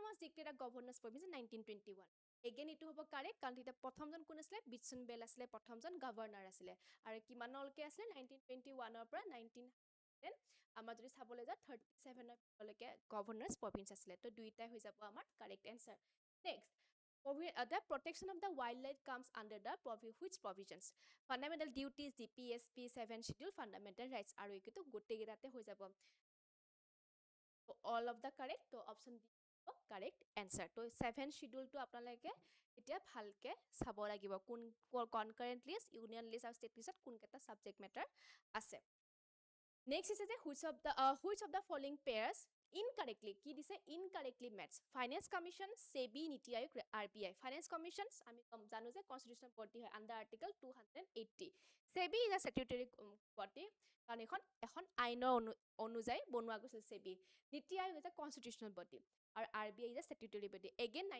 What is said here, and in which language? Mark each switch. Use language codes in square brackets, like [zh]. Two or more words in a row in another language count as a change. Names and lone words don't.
[en] was declared a governor's province in 1921 again [as] এইটো হ'ব কাৰেক্ট কাৰণ তেতিয়া প্ৰথমজন কোন আছিলে বিচন বেল আছিলে প্ৰথমজন গভৰ্ণৰ আছিলে আৰু কিমানলৈকে আছিলে 1921 পৰা 19 আমাৰ যদি চাবলৈ যাওঁ 37লৈকে [en] governor's province [as] আছিলে তো দুইটাই হৈ যাব আমাৰ [en] correct answer next the protection of the wildlife comes under the which provisions fundamental duties DPSP 7 schedule fundamental rights [as] আৰু এইটো গোটেইকেইটাতে হৈ যাব [en] all of the correct [as] তো [en] option B correct answer [as] তো 7 শিডিউলটো আপোনালোকে এতিয়া ভালকে চাব লাগিব কোন [en] concurrent list union [as] লিষ্ট আৰু [en] state list [as] কোনকেইটা [en] subject matter [as] আছে [en] next is that which of the following pairs incorrectly [as] কি দিছে [en] incorrectly matched finance commission [as] সেবি নীতি আয়োগ RBI [en] finance commission [as] আমি জানো যে [en] constitution body [as] হয় [en] under article 280 SEBI is a statutory body [as] কাৰণ এখন আইনৰ অনুযায়ী বনোৱা গৈছিল সেবি নীতি আয়োগ [en] is a constitutional body [as] আৰু RBI [en] is a statutory body again